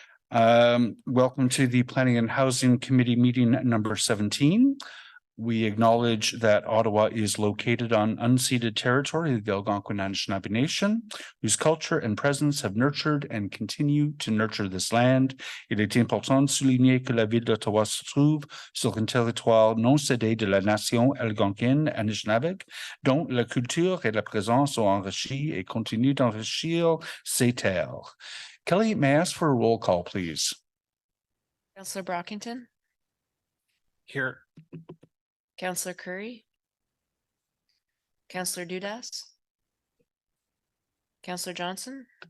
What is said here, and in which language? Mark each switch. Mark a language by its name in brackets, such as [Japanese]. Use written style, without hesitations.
[English] Welcome to the Planning and Housing Committee meeting number 17. We acknowledge that Ottawa is located on unceded territory of the Algonquin Anishinaabe Nation, whose culture and presence have nurtured and continue to nurture this land. [French] Il est important de souligner que la ville d'Ottawa se trouve sur un territoire non cédé de la nation algonquine Anishinaabe, dont la culture et la présence ont enrichi et continuent d'enrichir ces terres. [English] Kelly, may I ask for a roll call, please? Councillor Brockington. Here. Councillor Curry. Councillor Dudas. Councillor Johnson.